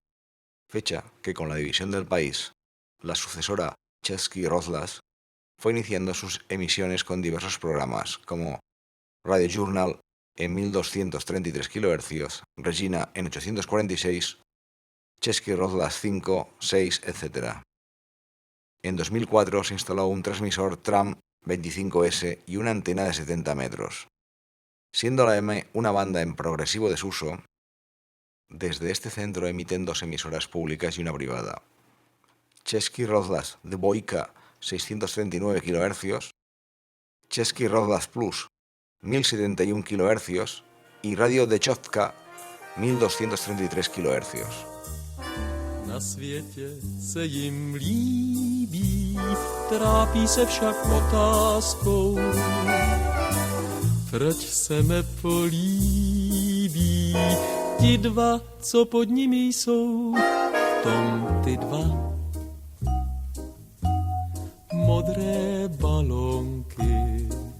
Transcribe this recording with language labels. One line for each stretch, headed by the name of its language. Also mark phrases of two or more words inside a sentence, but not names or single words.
Spanish: Fecha que con la división del país, la sucesora Český rozhlas fue iniciando sus emisiones con diversos programas como Radio Journal en 1233 kHz, Regina en 846, Český rozhlas 5, 6, etc. En 2004 se instaló un transmisor Tram 25S y una antena de 70 metros. Siendo la M una banda en progresivo desuso, desde este centro emiten dos emisoras públicas y una privada. Český rozhlas Dvojka 639 kHz, Český rozhlas Plus 1071 kHz y Radio Dechovka 1233 kHz.
Czech: Na světě se jim líbí, trápí se však otázkou, proč se nepolíbí ti dva, co pod nimi jsou, v tom ty dva modré balonky.